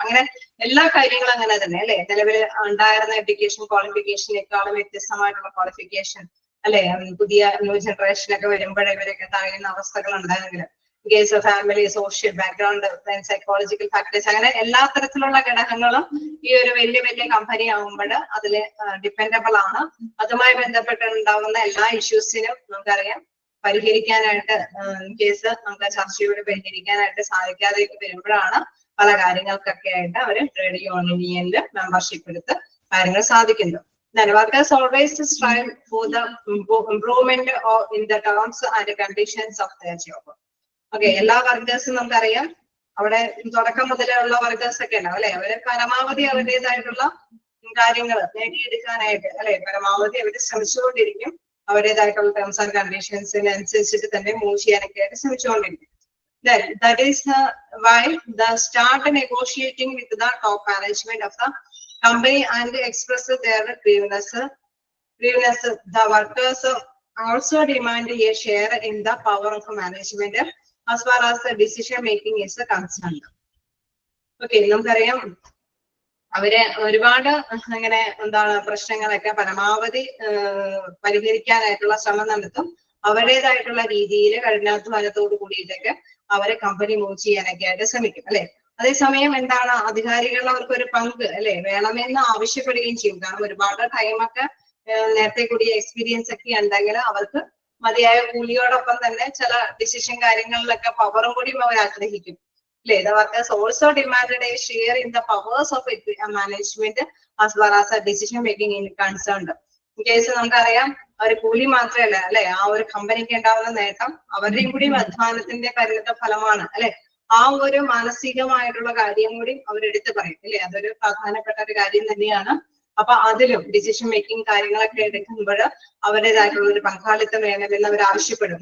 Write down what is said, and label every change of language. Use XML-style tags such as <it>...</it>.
<ml>അങ്ങനെ എല്ലാ കാര്യങ്ങളും അങ്ങനെ തന്നെ അല്ലെ. നിലവിൽ ഉണ്ടായിരുന്ന എഡ്യൂക്കേഷൻ ക്വാളിഫിക്കേഷനേക്കാളും വ്യത്യസ്തമായിട്ടുള്ള ക്വാളിഫിക്കേഷൻ അല്ലെ പുതിയ ന്യൂ ജനറേഷനൊക്കെ വരുമ്പോഴേ ഇവരൊക്കെ തടയുന്ന അവസ്ഥകൾ ഉണ്ടായെങ്കിൽ case family, social background, psychological factors, അങ്ങനെ എല്ലാ തരത്തിലുള്ള ഘടകങ്ങളും ഈ ഒരു വലിയ വലിയ കമ്പനി ആകുമ്പോൾ അതിൽ ഡിപ്പെൻഡബിൾ ആണ്. അതുമായി ബന്ധപ്പെട്ടുണ്ടാകുന്ന എല്ലാ ഇഷ്യൂസിനും നമുക്കറിയാം പരിഹരിക്കാനായിട്ട് കേസ് നമുക്ക് ചർച്ചയോടെ പരിഹരിക്കാനായിട്ട് സാധിക്കാതെ വരുമ്പോഴാണ് പല കാര്യങ്ങൾക്കൊക്കെ ആയിട്ട് അവര് ട്രേഡ് യൂണിയനിൽ മെമ്പർഷിപ്പ് എടുത്ത് കാര്യങ്ങൾ സാധിക്കുന്നത്.</ml> <en>Then workers always strive for the improvement in the terms and conditions of their job.</en> <ml>Okay, എല്ലാ വർക്കേഴ്സും നമുക്കറിയാം അവിടെ തുടക്കം മുതലുള്ള വർക്കേഴ്സ് ഒക്കെ ഉണ്ടാവും അല്ലെ. അവര് പരമാവധി അവരുടേതായിട്ടുള്ള കാര്യങ്ങൾ നേടിയെടുക്കാനായിട്ട് അല്ലെ പരമാവധി അവർ ശ്രമിച്ചുകൊണ്ടിരിക്കും. അവരുടേതായിട്ടുള്ള ടേംസ് ആൻഡ് കണ്ടീഷൻസിനനുസരിച്ചിട്ട് തന്നെ മൂവ് ചെയ്യാനൊക്കെ ആയിട്ട് ശ്രമിച്ചുകൊണ്ടിരിക്കും.</ml> <en>Then that is why the start negotiating with the top management of the company and express their grievances. The workers also demand a share in the power of management as far as the decision making is concerned.</en> <ml>Okay, നമുക്കറിയാം അവര് ഒരുപാട് അങ്ങനെ എന്താണ് പ്രശ്നങ്ങളൊക്കെ പരമാവധി പരിഹരിക്കാനായിട്ടുള്ള ശ്രമം നടത്തും. അവരുടേതായിട്ടുള്ള രീതിയിൽ കഠിനാധ്വാനത്തോട് കൂടിയിട്ടൊക്കെ അവരെ കമ്പനി മൂവ് ചെയ്യാനൊക്കെ ആയിട്ട് ശ്രമിക്കും അല്ലെ. അതേസമയം എന്താണ് അധികാരികൾ അവർക്ക് ഒരു പങ്ക് അല്ലെ വേണമെന്ന് ആവശ്യപ്പെടുകയും ചെയ്യും. കാരണം ഒരുപാട് ടൈമൊക്കെ നേരത്തെ കൂടിയ എക്സ്പീരിയൻസ് ഒക്കെ ഉണ്ടെങ്കിൽ അവർക്ക് മതിയായ കൂലിയോടൊപ്പം തന്നെ ചില ഡിസിഷൻ കാര്യങ്ങളിലൊക്കെ പവറും കൂടി അവർ ആഗ്രഹിക്കും അല്ലെ.</ml> <en>The workers also demanded a share in the powers of management as far as decision making is concerned. In case</en> <ml>നമുക്കറിയാം അവർ കൂലി മാത്രമല്ല അല്ലെ, ആ ഒരു കമ്പനിക്ക് ഉണ്ടാവുന്ന നേട്ടം അവരുടെയും കൂടി അധ്വാനത്തിന്റെ പരിണിത ഫലമാണ് അല്ലെ. ആ ഒരു മാനസികമായിട്ടുള്ള കാര്യം കൂടി അവരെടുത്ത് പറയും അല്ലെ. അതൊരു പ്രധാനപ്പെട്ട ഒരു കാര്യം തന്നെയാണ്. അപ്പൊ അതിലും ഡിസിഷൻ മേക്കിംഗ് കാര്യങ്ങളൊക്കെ എടുക്കുമ്പോൾ അവരുടേതായിട്ടുള്ള ഒരു പങ്കാളിത്തം വേണമെന്ന് അവർ ആവശ്യപ്പെടും.</ml>